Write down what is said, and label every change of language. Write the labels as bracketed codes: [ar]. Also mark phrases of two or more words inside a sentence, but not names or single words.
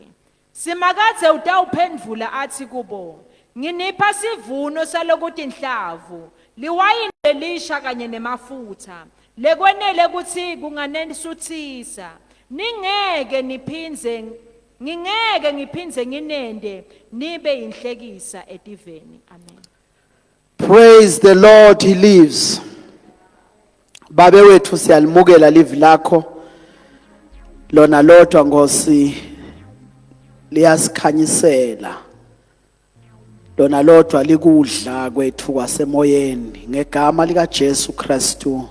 [ss] Simakathe utawuphendvula athi kubo, nginipha sivuno salokuthi inhlavu, liwayini lelisha kanye nemafutha, lekwenele kuthi kunganenisuthisa. Ngingeke ngiphindze nginende nibe inhlekisa etiveni. Amen. [en] Praise the Lord, he lives. [ss] Babe wethu siyalimukela live lakho. Lona lodwa Nkosi liyasikhanyisela. Lona lodwa likudla kwethu kwasemoyeni ngegama lika Jesu Kristu.